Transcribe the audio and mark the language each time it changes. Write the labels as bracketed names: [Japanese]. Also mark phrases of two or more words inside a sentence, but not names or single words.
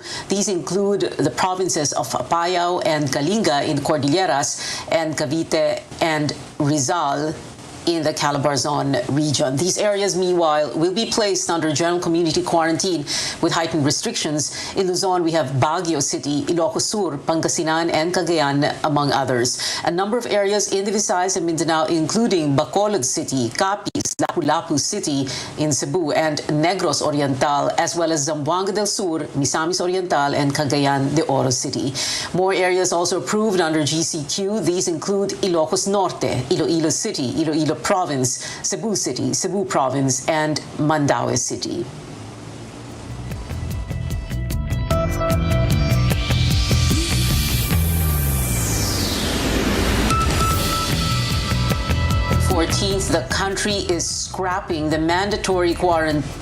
[English] These include the provinces of Apayao and Kalinga in Cordilleras and Cavite and Rizal in the Calabarzon region. These areas, meanwhile, will be placed under general community quarantine with heightened restrictions. In Luzon, we have Baguio City, Ilocos Sur, Pangasinan, and Cagayan, among others. A number of areas in the Visayas and Mindanao, including Bacolod City, Capiz, Lapu-Lapu City in Cebu, and Negros Oriental, as well as Zamboanga del Sur, Misamis Oriental, and Cagayan de Oro City. More areas also approved under GCQ. These include Ilocos Norte, Iloilo City, Iloilo Province, Cebu City, Cebu Province, and Mandaue City. The country is scrapping the mandatory quarantine.